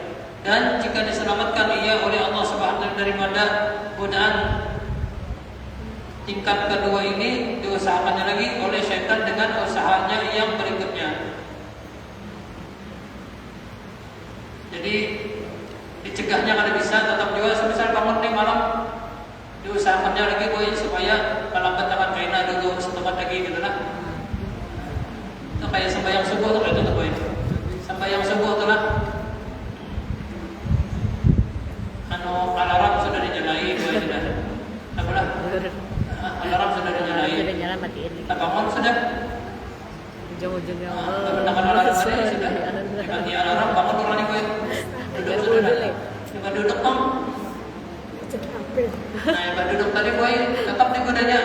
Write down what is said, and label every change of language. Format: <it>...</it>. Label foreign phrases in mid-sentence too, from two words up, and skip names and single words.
<id>Dan jika diselamatkan ia oleh Allah Subhanahu wa taala daripada godaan tingkat kedua ini, diusahakannya lagi oleh syaitan dengan usahanya yang berikutnya. Jadi dicegahnya kalau bisa, tetap juga semisal bangun di malam, diusahakannya lagi boy supaya kalau tangan kaina dulu setempat lagi gitu lah. Itu kayak sembahyang subuh tuh itu boy. Sembahyang subuh tuh lah. Alarm sudah dinyalain boy sudah. Apalah? Alarm sudah dinyalain. Sudah nyala matiin. Kita bangun sudah. Ujung-ujungnya Mendengar alarm tadi sudah. Diganti alarm bangun dulu nih boy. Duduk sudah. Coba duduk dong. Nah, yang duduk tadi boy tetap digodanya.</id>